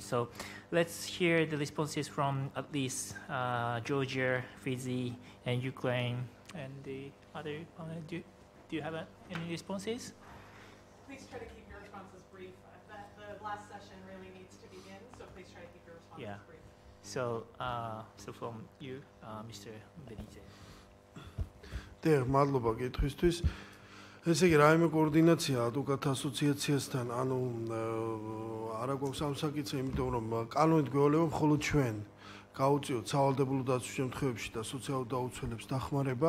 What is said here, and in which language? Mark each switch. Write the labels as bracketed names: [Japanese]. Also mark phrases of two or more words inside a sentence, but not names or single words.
[English] So let's hear the responses from at least Georgia, Fiji, and Ukraine, and the other panel. Do you have any responses? Please try to keep your responses brief. The last session really needs to begin, so please try to keep your responses brief. So, so from you, Mr. Benize. [Georgian] მადლობა კითხვისთვის. ესე იგი, რაიმე კოორდინაცია ადვოკატთა ასოციაციასთან, ანუ არა გვაქვს ამ საკითხი, იმიტომ რომ კანონით გვევალება მხოლოდ ჩვენ გავუწიოთ სავალდებულო დაცვის შემთხვევებში და სოციალურ დაუცველებს დახმარება.